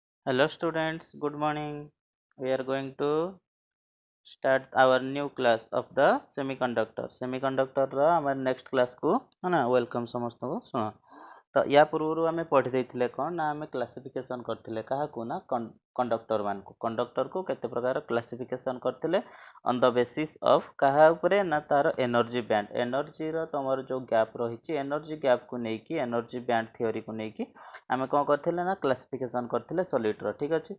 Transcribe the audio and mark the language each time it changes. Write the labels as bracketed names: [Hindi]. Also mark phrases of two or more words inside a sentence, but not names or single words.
[English] Hello students, good morning. We are going to start our new class of the semiconductor. [Odia] Semiconductor ର ଆମର next class [Hindi] को है ना [Odia] welcome ସମସ୍ତଙ୍କୁ ଶୁଣ। ତ ୟା ପୂର୍ବରୁ ଆମେ ପଢ଼ି ଦେଇଥିଲେ କ'ଣ ନା ଆମେ କ୍ଲାସିଫିକେସନ୍ କରିଥିଲେ କାହାକୁ ନା କଣ୍ଡକ୍ଟର ମାନଙ୍କୁ କଣ୍ଡକ୍ଟରକୁ କେତେ ପ୍ରକାର କ୍ଲାସିଫିକେସନ୍ କରିଥିଲେ [English] on the basis of [Odia] କାହା ଉପରେ ନା ତାର [English] energy band energy [Odia] ତମର ଯେଉଁ ଗ୍ୟାପ୍ ରହିଛି [English] energy gap [Odia] ନେଇକି [English] energy band theory [Odia] ନେଇକି ଆମେ କ'ଣ କରିଥିଲେ ନା କ୍ଲାସିଫିକେସନ୍ କରିଥିଲେ ସଲିଡ୍ର ଠିକ୍ ଅଛି।